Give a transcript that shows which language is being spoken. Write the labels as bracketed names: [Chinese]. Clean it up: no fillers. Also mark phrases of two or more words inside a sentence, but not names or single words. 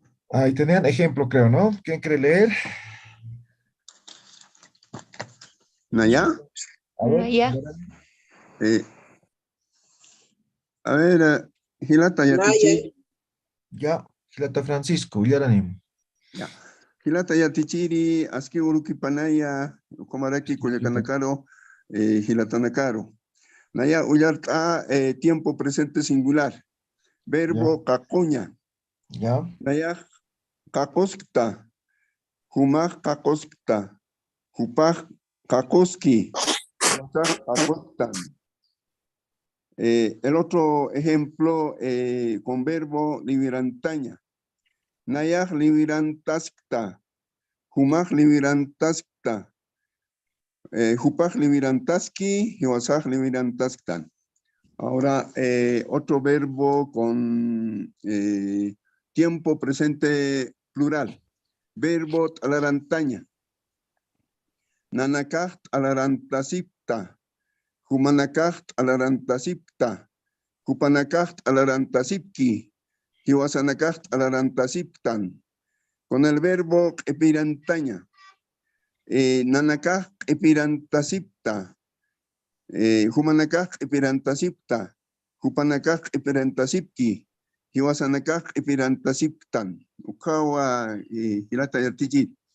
[Spanish] Ahí tenían ejemplo, creo, ¿no? ¿Quién quiere leer? [Aymara] ¿Naya? [Spanish] A ver. Ya. Eh, a ver, [Aymara] Hilata Yatichiri. Ya, Gilata Francisco, Yaranim. [Spanish] Ya. [Aymara] Hilata Yatichiri, Aski Uruki Panaya, Komaraki Kuyakanakaro, Hilatanakaro. Naya Uyarta, [Spanish] tiempo presente singular. Verbo kakuña. Ya, [Aymara] Naya kakoskta. Humaj kakoskta. Hupaj kakoski. Wasaj kakostan. [Spanish] El otro ejemplo con verbo libirantaña. [Aymara] Nayaj libirantaskta. Humaj libirantaskta. Hupaj libirantaski. Hiwasaj libirantasktan. [Spanish] Ahora, otro verbo con tiempo presente plural. Verbo talarantaña. [Aymara] Nanakaj talarantasipta. Humanakaj talarantasipta. Hupanakaj talarantasipki. Hiwasanakaj talarantasiptan. [Spanish] Con el verbo epirantaña. [Aymara] Nanakaj epirantasipta. Humanakaj epirantasipta. Hupanakaj epirantasipki. Hiwasanakaj epirantasiptan. Ukawa hilata yartijit.